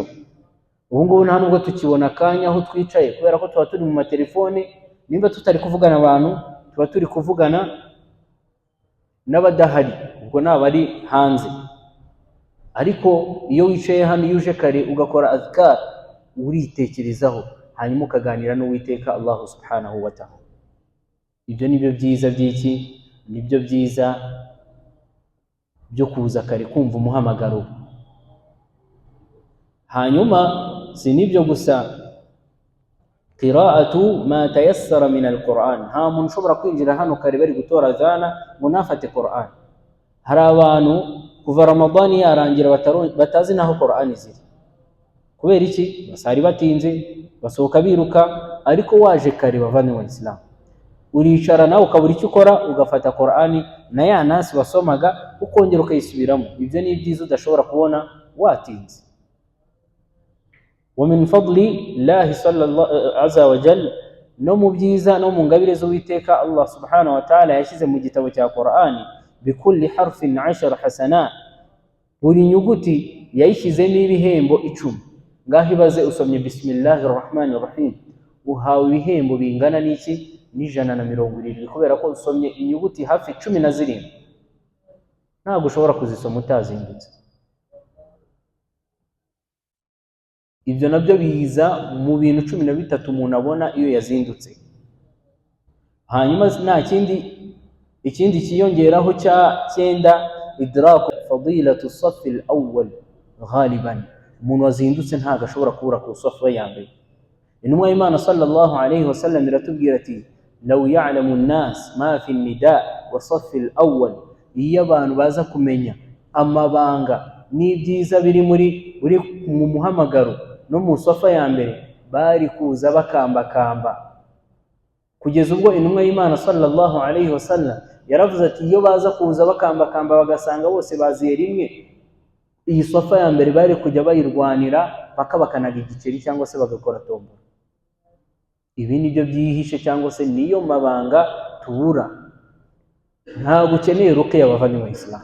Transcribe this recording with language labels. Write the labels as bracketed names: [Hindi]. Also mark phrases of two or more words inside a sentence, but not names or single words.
[Kinyarwanda] Ubu ngubu nta nubwo tukibona akanya aho twicaye, kubera ko tuba turi mu matelefone. Nimba tutari kuvugana abantu, tuba turi kuvugana n'abadahari, ubwo n'abari hanze. Ariko iyo wicaye hano, iyo uje kare ugakora azkar, uritekerezaho, hanyuma ukaganira n'Uwiteka Allah [Arabic] سبحانه وتعالى. [Kinyarwanda] Ibyo nibyo byiza by'iki? Nibyo byiza byo kuza kare, kumva umuhamagaro. Hanyuma si nibyo gusa, [Arabic] قراءة ما تيسر من القرآن. [Kinyarwanda] Nta muntu ushobora kwinjira hano kare bari gutora azana ngo nafate Qur'an. Hari abantu kuva Ramadani yarangira batazi naho Qur'an ziri. Kubera iki? Basari batinze, basohoka biruka. Ariko waje kare, bavandimwe wa Islam, uricara nawe ukabura icyo ukora, ugafata Qur'ani na ya nasi wasomaga ukongera ukayisubiramo. Ibyo ni byiza udashobora kubona watinze. [Arabic] ومن فضل الله صلى الله عز وجل, [Kinyarwanda] no mu byiza no mu ngabire z'Uwiteka Allah [Arabic] سبحانه وتعالى [Kinyarwanda] yashyize mu gitabo cya Qur'ani, [Arabic] بكل حرف 10 حسنات, [Kinyarwanda] buri nyuguti yayishyizemo ibihembo 10. Ngaho ibaze usomye [Arabic] بسم الله الرحمن الرحيم, [Kinyarwanda] uhawe ibihembo bingana n'iki? N'170, kubera ko usomye inyuguti hafi 17. Ntabwo ushobora kuzisoma utazindutse. Ibyo nabyo biza mu bintu 13 umuntu abona iyo yazindutse. Hanyuma nta ikindi kiyongeraho cya 9, [Arabic] إدراك فضيلة الصف الأول غالبا. [Kinyarwanda] Umuntu wazindutse ntago ashobora kubura ku safa ya mbere. Intumwa y'Imana [Arabic] صلى الله عليه وسلم [Kinyarwanda] iratubwira ati [Arabic] لو يعلم الناس ما في النداء والصف الأول, [Kinyarwanda] iyo abantu baza kumenya amabanga n'ibyiza biri mu muhamagaro no mu safa ya mbere, bari kuza bakambakamba, kugeza ubwo intumwa y'Imana [Arabic] صلى الله عليه وسلم [Kinyarwanda] yaravuze ati iyo baza kuza bakambakamba bagasanga bose baziye rimwe, iyi safa ya mbere bari kujya bayirwanira paka bakanaga igiceri cyangwa se bagakora tombo. Ibi nibyo byihishe cyangwa se niyo mabanga tubura. Ntabwo ukeneye ruqya bavandimwe Islam.